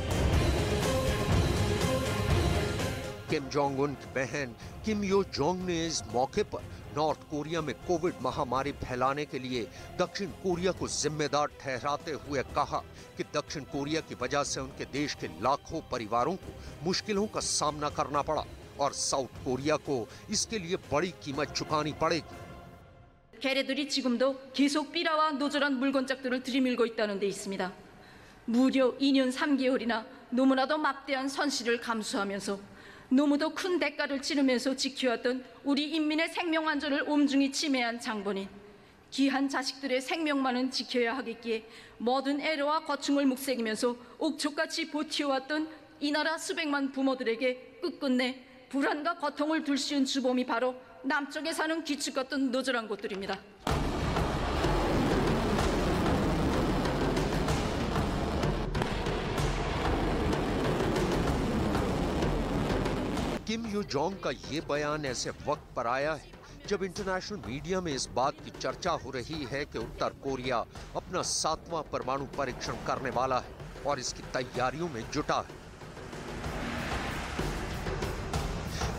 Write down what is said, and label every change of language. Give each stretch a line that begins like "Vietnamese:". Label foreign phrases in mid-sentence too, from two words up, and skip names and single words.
Hindi: किम जोंग उन की बहन किम यो जोंग ने इस मौके पर नॉर्थ कोरिया में कोविड महामारी फैलाने के लिए दक्षिण कोरिया को जिम्मेदार ठहराते हुए कहा कि दक्षिण कोरिया की वजह से उनके देश के लाखों परिवारों को मुश्किलों का सामना करना पड़ा और साउथ कोरिया को इसके लिए बड़ी कीमत चुकानी पड़ेगी।
Korean: 걔네들이 지금도 계속 삐라와 노조란 물건짝들을 들이밀고 있다는 데 있습니다. 무려 2년 3개월이나 너무나도 막대한 손실을 감수하면서 너무도 큰 대가를 치르면서 지켜왔던 우리 인민의 생명 안전을 엄중히 침해한 장본인, 귀한 자식들의 생명만은 지켜야 하겠기에 모든 애로와 고충을 묵새기면서 옥초같이 버텨왔던 이 나라 수백만 부모들에게 끝끝내 불안과 고통을 둘씌운 주범이 바로 남쪽에 사는 귀축 같은 노조란 곳들입니다.
Hindi: किम यो जोंग का ये बयान ऐसे वक्त पर आया है जब
English: international media
Hindi: में इस बात की चर्चा हो रही है कि उत्तर कोरिया अपना 7वां परमाणु परीक्षण करने वाला है और इसकी तैयारियों में जुटा है।